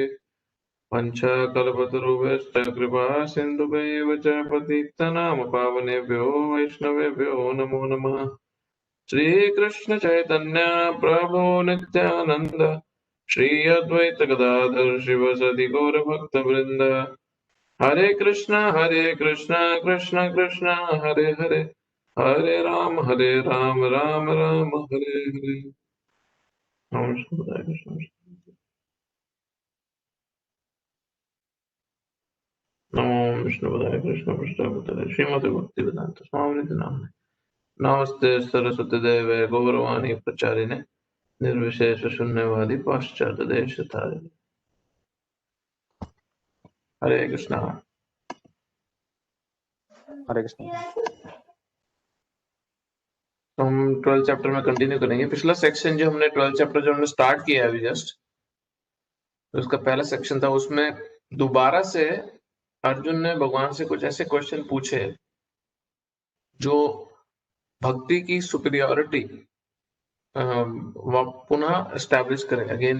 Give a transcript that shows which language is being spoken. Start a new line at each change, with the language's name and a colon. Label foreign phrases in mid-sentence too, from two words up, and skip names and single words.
Sanskrit: वंशाकल्पतरुभ्यश्च कृपा सिन्धुभ्यैव च पतितनाम पावनेभ्यो वैष्णवेभ्यो नमो नमः। श्रीकृष्ण चैतन्य प्रभो नित्यानंद श्री अद्वैत गदाधर शिवसदि गौर भक्तवृंद। हरे कृष्णा कृष्ण कृष्ण हरे हरे, हरे राम राम राम हरे हरे। नमो शिवाय, कृष्ण नमो विष्णुपदाय कृष्ण पृष्ठावतारे श्रीमते भक्ति वेदांत स्वामी नाम। नमस्ते सरस्वती देवे गौरवाणी प्रचारिणे निर्विशेष शून्यवादी पाश्चात्य देश तारिणे। हरे कृष्णा। हरे कृष्ण।
Hindi: तो हम 12 चैप्टर में कंटिन्यू करेंगे। पिछला सेक्शन जो हमने 12 चैप्टर जो हमने स्टार्ट किया है अभी जस्ट, तो उसका पहला सेक्शन था, उसमें दोबारा से अर्जुन ने भगवान से कुछ ऐसे क्वेश्चन पूछे जो भक्ति की सुपीरियरिटी पुनः एस्टैब्लिश करें अगेन।